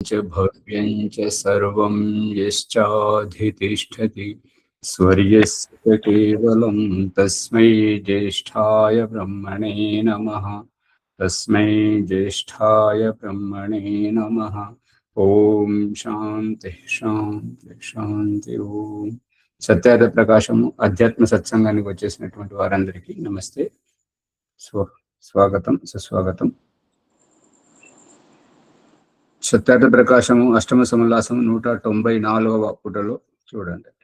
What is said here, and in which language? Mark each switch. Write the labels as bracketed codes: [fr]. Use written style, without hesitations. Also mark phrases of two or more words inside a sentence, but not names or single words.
[sa] च भव्यं च सर्वं यश्चाधितिष्ठति स्वर्यस्य केवलं तस्मै ज्येष्ठाय ब्रह्मणे नमः। तस्मै ज्येष्ठाय ब्रह्मणे नमः। ఓం శాంతి శాంతి శాంతి. [te] ఓం సత్యార్థ ప్రకాశము అధ్యాత్మ సత్సంగానికి వచ్చేసినటువంటి వారందరికీ నమస్తే, స్వాగతం, సుస్వాగతం. సత్యార్థ ప్రకాశము అష్టమ సమోల్లాసము 194వ పుటలో చూడండి.